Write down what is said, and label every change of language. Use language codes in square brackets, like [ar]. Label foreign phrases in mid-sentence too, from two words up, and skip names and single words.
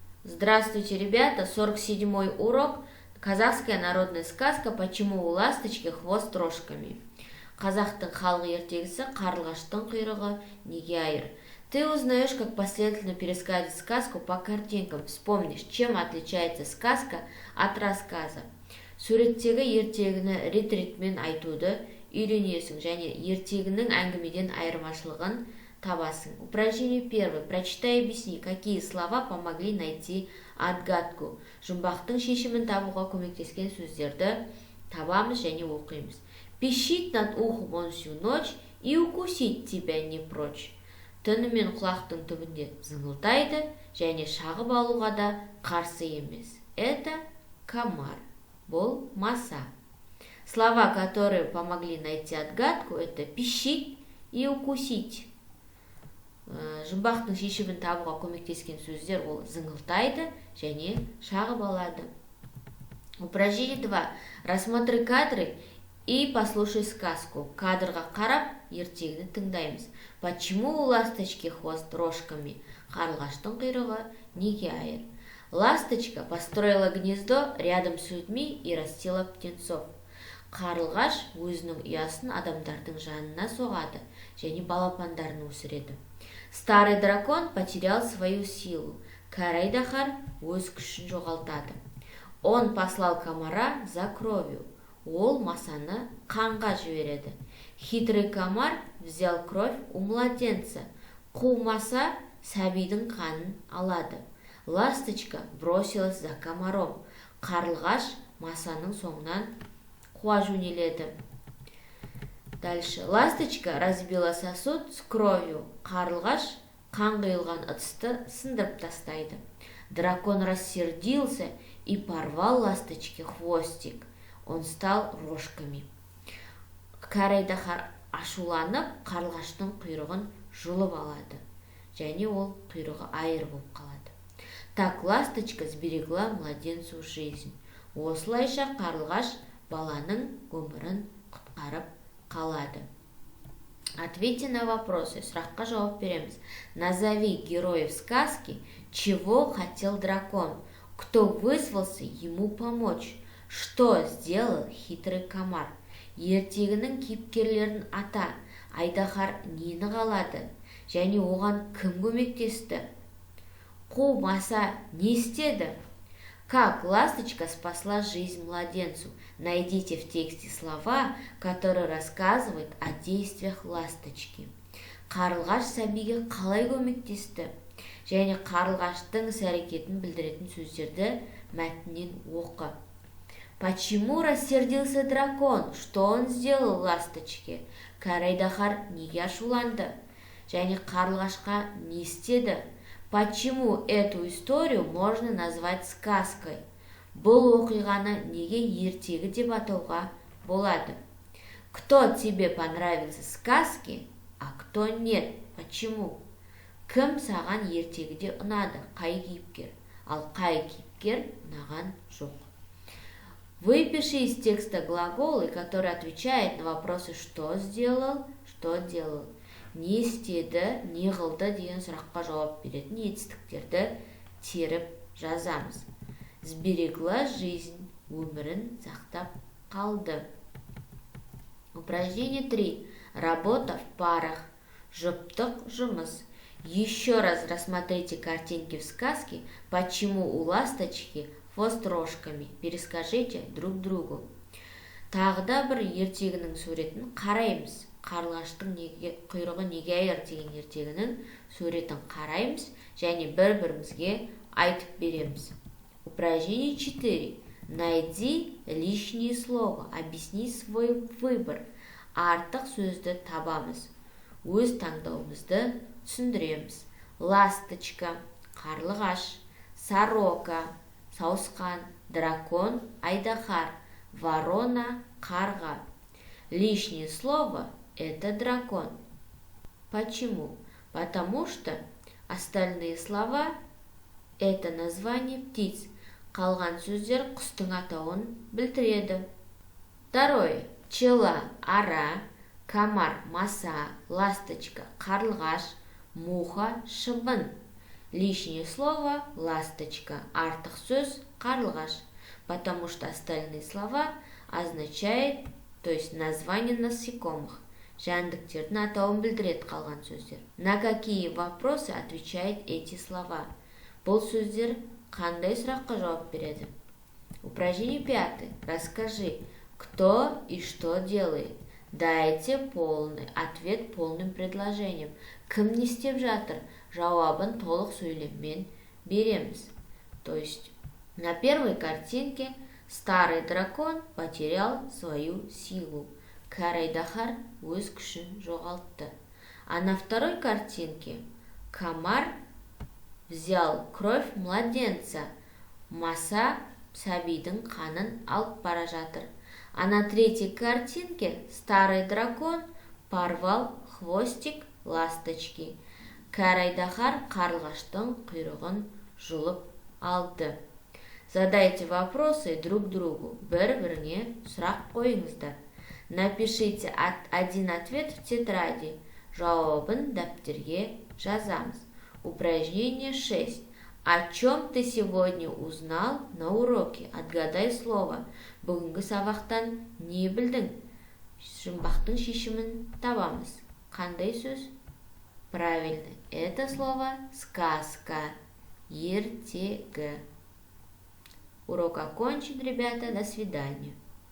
[ru] Здравствуйте, ребята! 47-й урок. Казахская народная сказка «Почему у ласточки хвост рожками». [kk] Қазақтың халық ертегісі «Қарлығаштың құйрығы неге айыр». [ru] Ты узнаешь, как последовательно пересказывать сказку по картинкам. Вспомнишь, чем отличается сказка от рассказа. [kk] Суреттегі ертегіні рет-ретмен айтуды үйренесің және ертегінің әңгімеден айырмашылығын табасың. [ru] Упражнение первое. Прочитай и объясни, какие слова помогли найти отгадку. [kk] Жұмбақтың шешімін табуға көмектескен сөздерді табамыз және оқимыз. [ru] Пищит над ухом он всю ночь и укусить тебя не прочь. [kk] Түнімен құлақтың түбінде зыңылтайды және шағып алуға да қарсы емес. [ru] Это комар. [kk] Бұл маса. [ru] Слова, которые помогли найти отгадку, это пищить и укусить. [kk] Жұмбақтың шешімін табуға көмектескен сөздер ол зыңылтайды және шағып алады. [ru] Упражнение 2. Рассмотри кадры и послушай сказку. [kk] Кадрға қарап, ертегіні тыңдаймыз. [ru] Почему у ласточки хвост рожками? [kk] Қарлығаштың құйрығы неге айыр? [ru] Ласточка построила гнездо рядом с людьми и растила птенцов. [kk] Қарлығаш өзінің ұясын адамдардың жанына соғады және балапандарын өсіреді. [ru] Старый дракон потерял свою силу. [kk] Кәрі айдаһар өз күшін жоғалтады. [ru] Он послал комара за кровью. [kk] Ол масаны қанға жібереді. [ru] Хитрый комар взял кровь у младенца. [kk] Қу маса сәбидің қанын алады. [ru] Ласточка бросилась за комаром. [kk] Қарлығаш масаның соңынан қуа жөнеледі. [ru] Дальше. Ласточка разбила сосуд с кровью. [kk] Қарлығаш қан құйылған ыдысты сындырып тастайды. [ru] Дракон рассердился и порвал ласточке хвостик. Он стал рожками. [kk] Кәрі айдаһар ашуланып, қарлығаштың құйрығын жұлып алады. Және ол құйрығы айыр болып қалады. [ru] Так ласточка сберегла младенцу жизнь. [kk] Осылайша қарлығаш баланың өмірін құтқарып қалады. [ru] Ответьте на вопросы. [kk] Сұраққа жауап береміз. [ru] Назови героев сказки, чего хотел дракон, кто вызвался ему помочь, что сделал хитрый комар. [kk] Ертегінің кейіпкерлерін ата, айдаһар нені қалады, және оған кім көмектесті? Қу маса не істеді? [ru] Как ласточка спасла жизнь младенцу? Найдите в тексте слова, которые рассказывают о действиях ласточки. [kk] Қарлығаш сәбиге қалай көмектесті? Және қарлығаштың іс-әрекетін білдіретін сөздерді мәтіннен оқы. [ru] Почему рассердился дракон? Что он сделал ласточке? [kk] Кәрі айдаһар неге ашуланды? Және қарлығашқа не істеді? [ru] Почему эту историю можно назвать сказкой? [kk] Бұл оқиғаны неге ертегі деп атауға болады? [ru] Кто тебе понравился сказки, а кто нет? Почему? [kk] Кім саған ертегіде ұнады? Қай кейіпкер? Ал қай кейіпкер ұнаған жоқ? [ru] Выпиши из текста глаголы, которые отвечают на вопросы «что сделал», «что делал». [kk] Не істеді, не қылды деген сұраққа жауап беретін етістіктерді теріп жазамыз. [ru] Сберегла жизнь, [kk] өмірін сақтап қалды. [ru] Упражнение 3. Работа в парах. [kk] Жұптық жұмыс. [ru] Еще раз рассмотрите картинки в сказке «Почему у ласточки хвост рожками». Перескажите друг другу. [kk] Тағыда бір ертегінің суретін қараймыз. Қарлығаштың құйрығы неге айыр деген ертегінің суретін қараймыз және бір-бірімізге айтып береміз. [ru] Упражнение 4. Найди лишнее слово. Объясни свой выбор. [kk] Артық сөзді табамыз. Өз таңдауымызды түсіндіреміз. Ласточка, қарлығаш, сорока, сауысқан, дракон, айдаһар, ворона, қарға. [ru] Лишнее слово – это дракон. Почему? Потому что остальные слова – это название птиц. [kk] Қалған сөздер құстың атауын білдіреді. [ru] Второе. Пчела, ара, комар, маса, ласточка, қарлығаш, муха, шыбын. Лишнее слово ласточка, [kk] артық сөз қарлығаш, [ru] потому что остальные слова означает, то есть название насекомых. [kk] Жәндіктердің атауын білдіреді қалған сөздер. [ru] На какие вопросы отвечает эти слова? [kk] Бұл сөздер қандай сұраққа жауап береді? [ru] Упражнение 5. Расскажи, кто и что делает. Дайте полный ответ полным предложением. [kk] Кім не істеп жатыр? Жауабын толық сөйлеммен береміз. [ru] То есть на первой картинке старый дракон потерял свою силу. [kk] Кәрі айдаһар өз күшін жоғалтты. [ru] А на второй картинке комар взял кровь младенца. [kk] Маса сәбидің қанын алып бара жатыр. [ru] А на третьей картинке старый дракон порвал хвостик ласточки. [kk] Кәрі айдаһар қарлығаштың құйрығын жұлып алды. [ru] Задайте вопросы друг другу. [kk] Бір-біріңе сұрақ қойыңыздар. [ru] Напишите один ответ в тетради. [kk] Жауабын дәптерге жазамыз. [ru] Упражнение 6. О чем ты сегодня узнал на уроке? Отгадай слово. [kk] Бүгінгі сабақтан не білдің? Жұмбақтың шешімін табамыз. Қандай сөз? [ru] Правильно. Это слово сказка. Ертегі. Урок окончен, ребята. До свидания.